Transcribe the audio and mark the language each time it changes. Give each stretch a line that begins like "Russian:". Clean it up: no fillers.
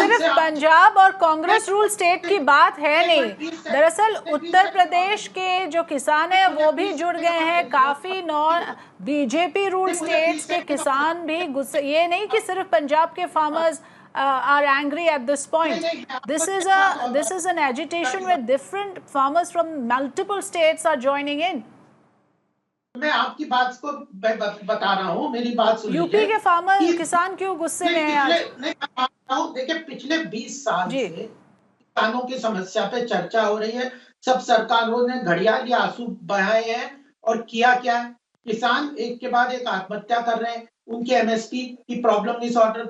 Hindi: सिर्फ पंजाब और Congress rule state की बात है नहीं। दरअसल उत्तर प्रदेश के जो किसान हैं वो भी जुड़ गए हैं, काफी नॉन बीजेपी रूल स्टेट्स के किसान भी गुस्से। ये नहीं कि सिर्फ पंजाब के farmers
English: are angry at this point. This is an agitation where different farmers from multiple states are joining in.
Hindi: मैं आपकी बात को बता रहा हूँ, मेरी बात सुनिए। यूपी के फार्मर किसान क्यों गुस्से में हैं आज? देखिए पिछले 20 साल से किसानों की समस्या पे चर्चा हो रही है। सब सरकारों ने घड़ियाली आंसू बहाए हैं और किया क्या है, किसान एक के बाद एक आत्महत्या कर रहे हैं, उनके एमएसपी की प्रॉब्लम नहीं सॉल्व हो रही।